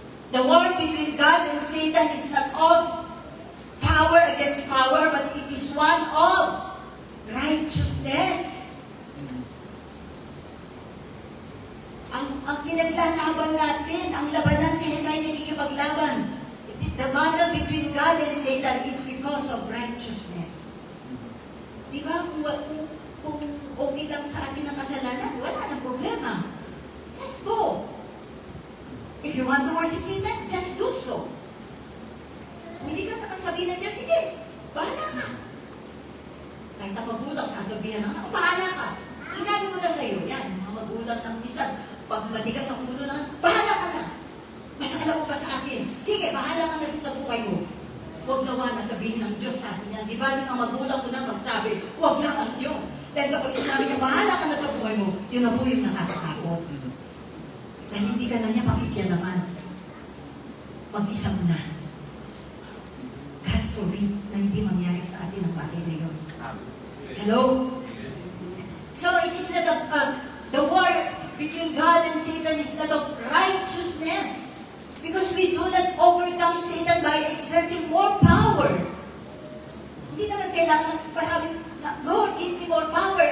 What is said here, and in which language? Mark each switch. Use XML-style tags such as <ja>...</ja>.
<en>The war between God and Satan is not of power against power, but it is one of righteousness.</en> <tl>Ang pinaglalaban natin, ang labanan, kaya tayo nagkikipaglaban.</tl> <en>The battle between God and Satan is because of righteousness.</en> <tl>Di ba? Kung okay lang sa atin ang kasalanan, wala nang problema.</tl> <en>Just go. If you want to worship Satan, just do so.</en> <tl>Hindi ka naman sabihin ng Diyos, sige, bahala ka. Kahit ang magulang, sasabihan ng anak, bahala ka. Sinabi ko na sa'yo, yan, mga magulang ng minsan, pag matigas ang ulo na, bahala ka na. Mas alam mo pa sa akin, sige, bahala ka na rin sa buhay mo. huwag nawa na sabihin ng Diyos sa atin yan. Di ba, ang magulang ko na magsabi, huwag lang ang Diyos. Dahil kapag sinabi niya, bahala ka na sa buhay mo, yun na po yung nakakatakot. Dahil hindi ka na niya pakikyan naman. Mag-isa mo na.</tl> <en>God forbid</en> <tl>na hindi mangyari sa atin ang bagay na yun. Hello?</tl> <en>So it is not the war between God and Satan is not of righteousness. Because we do not overcome Satan by exerting more power.</en> <tl>Hindi naman kailangan parang,</tl> <en>Lord, give me more power.</en>